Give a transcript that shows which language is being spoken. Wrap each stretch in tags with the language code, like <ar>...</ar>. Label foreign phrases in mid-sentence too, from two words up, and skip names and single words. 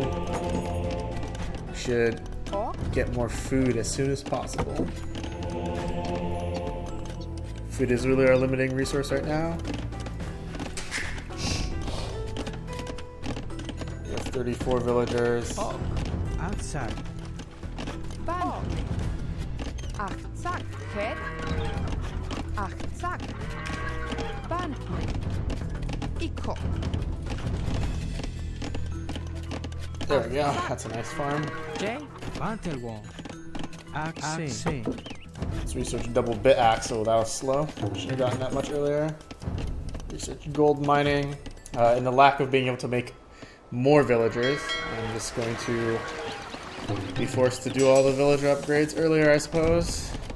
<en>We should get more food as soon as possible. Food is really our limiting resource right now. We have 34 villagers. Outside. Ban. Achtzak. Okay. Achtzak. Ban. Ikho. There we go. That's a nice farm. J. Bantelwo. Axi. Let's research double bit axle. That was slow. Should have gotten that much earlier. Research gold mining. In the lack of being able to make more villagers, I'm just going to be forced to do all the villager upgrades earlier, I suppose.</en>